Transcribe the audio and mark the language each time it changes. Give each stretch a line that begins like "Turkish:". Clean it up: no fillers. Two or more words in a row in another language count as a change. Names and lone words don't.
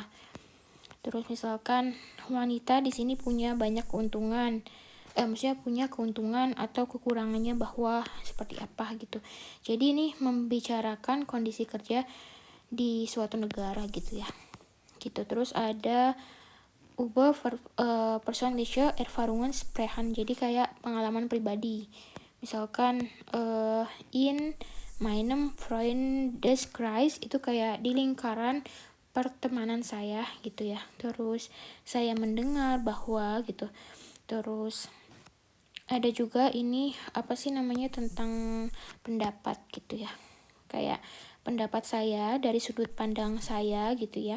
Indonesian: Terus misalkan wanita di sini punya banyak keuntungan, maksudnya punya keuntungan atau kekurangannya bahwa seperti apa gitu. Jadi ini membicarakan kondisi kerja di suatu negara gitu ya. Gitu. Terus ada
German: über persönliche Erfahrungen sprechen,
Indonesian: jadi kayak pengalaman pribadi.
German: Misalkan in meinem Freundeskreis,
Indonesian: itu kayak di lingkaran pertemanan saya gitu ya. Terus saya mendengar bahwa gitu. Terus ada juga ini tentang pendapat gitu ya. Kayak pendapat saya dari sudut pandang saya gitu ya.